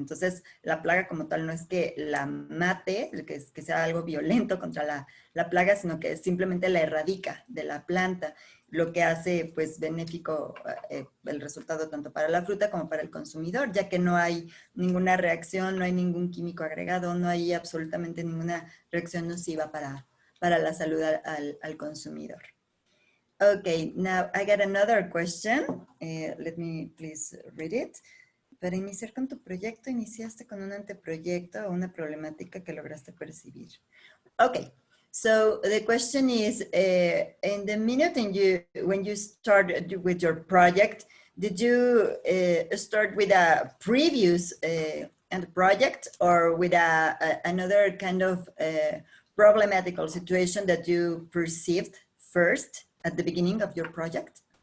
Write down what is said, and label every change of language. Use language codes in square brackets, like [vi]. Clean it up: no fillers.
[es] Entonces, la plaga como tal no es que la mate, que sea algo violento contra la plaga, sino que simplemente la erradica de la planta, lo que hace pues benéfico el resultado tanto para la fruta como para el consumidor, ya que no hay ninguna reacción, no hay ningún químico agregado, no hay absolutamente ninguna reacción nociva para la salud al consumidor. [en] Okay, now I got another question. Let me please read it. [es] Para iniciar con tu proyecto, iniciaste con un anteproyecto o una problemática que lograste percibir. [en] Okay. So the question is, in the minute when you started with your project, did you start with a previous project or with another kind of problematical situation that you perceived first at the beginning of your project?